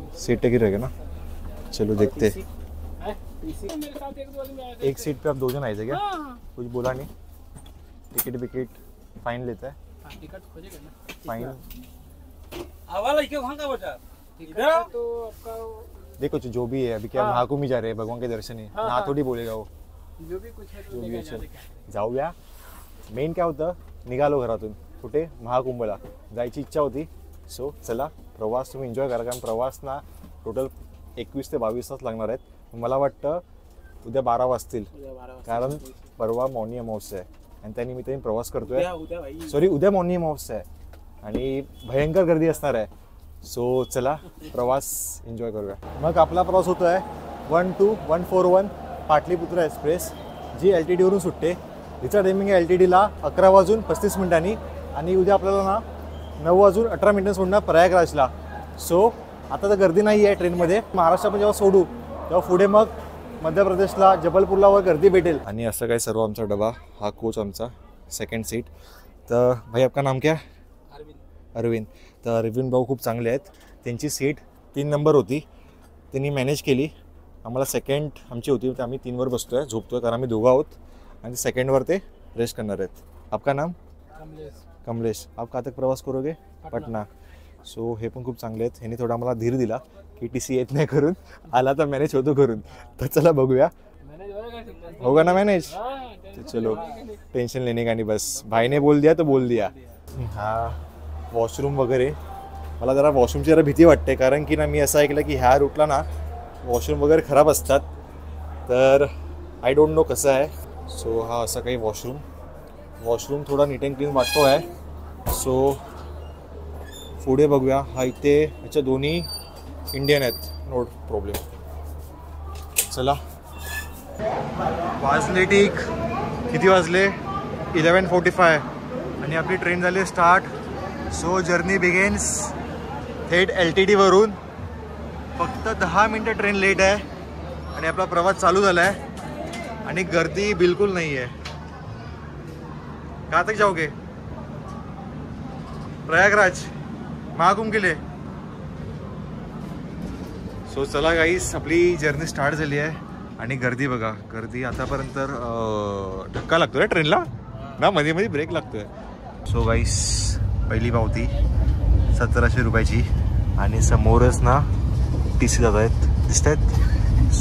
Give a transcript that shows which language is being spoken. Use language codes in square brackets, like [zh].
[hi] Seat तक ही रहेगा ना। चलो देखते। एक सीट पे आप 2 जन आए थे क्या? कुछ बोला नहीं? टिकट विकेट फाइन लेता है? टिकट खोजेगा ना, फाइन हवाला क्यों भागा बेटा, इधर तो आपका देखो जो भी है, अभी क्या महाकुंभ ही जा रहे हैं, भगवान के दर्शन है ना, थोड़ी बोलेगा वो, जो भी कुछ है जो भी है। चल जाऊया। [mr] मेन काय होतं, निघालो घरातून कुठे, महाकुंभला जायची इच्छा होती। सो चला, प्रवास तुम्ही एन्जॉय करा, कारण प्रवास ना टोटल 21 ते 22 तास लागणार आहेत। मला वाटतं उद्या 12 वाजतील, कारण परवा मौनी अमावस्या आहे आणि त्यानिमित्ताने प्रवास करतोय। सॉरी, उद्या मौनी अमावस्या आहे आणि भयंकर गर्दी असणार आहे। सो चला, प्रवास एन्जॉय करूया। मग आपला प्रवास होतो आहे 12141 पाटलीपुत्रा एक्सप्रेस, जी LTD वरून सुटते। तिचा टायमिंग आहे LTDला 11:35 आणि उद्या आपल्याला ना 9:18 सोडणार प्रयागराजला। सो आता तर गर्दी नाही आहे ट्रेनमध्ये। महाराष्ट्र आपण जेव्हा सोडू तेव्हा पुढे मग मध्य प्रदेशला जबलपूरला वर गर्दी भेटेल। आणि असं काय सर्व आमचा डबा, हा कोच आमचा सेकंड सीट। तर [hi] भाई आपका नाम क्या? [mr] अरविंद। तर अरविंद भाऊ खूप चांगले आहेत, त्यांची सीट 3 नंबर होती, त्यांनी मॅनेज केली। आम्हाला सेकंड आमची होती, तर आम्ही 3 वर बसतोय, झोपतोय, कारण आम्ही दोघं आहोत आणि सेकंडवर ते रेस्ट करणार आहेत। [hi] आपका नाम? कमलेश। आप कहाँ तक प्रवास करोगे? पटना। [mr] सो हे पण खूप चांगले आहेत, ह्यांनी थोडा आम्हाला धीर दिला की TC येत नाही करून, आला तर मॅनेज होतो करून। तर चला बघूया, [hi] होगा ना मॅनेज? चलो टेंशन लेने का नहीं, बस भाई ने बोल दिया तो बोल दिया. [mr] हा वॉशरूम वगैरे, मला जरा वॉशरूमची जरा भीती वाटते, कारण की ना मी असं ऐकलं की ह्या रूटला ना वॉशरूम वगैरे खराब असतात, तर [en] I don't know [mr] कसं आहे. सो हा असा काही वॉशरूम थोडा नीट अँड क्लीन वाटतो आहे. सो पुढे बघूया. हा इथे ह्याच्या दोन्ही इंडियन आहेत, [en] No problem. [mr] चला वाजले ठीक, किती वाजले 11:45 आणि आपली ट्रेन झाली स्टार्ट. सो जर्नी बिगेन्स थेट LTT वरून. फक्त 10 मिनटं ट्रेन लेट आहे आणि आपला प्रवास चालू झाला आहे आणि गर्दी बिलकुल नाही आहे. [hi] कहाँ तक जाओगे? प्रयागराज, महाकुंभ के लिए. [mr] सो चला गाईस, आपली जर्नी स्टार्ट झाली आहे आणि गर्दी बघा. गर्दी आतापर्यंत धक्का लागतो रे ट्रेनला ना, मध्ये मध्ये ब्रेक लागतोय. सो गाईस पहिली पावती 1700 रुपयाची आणि समोरच ना TC जात आहेत, दिसत आहेत.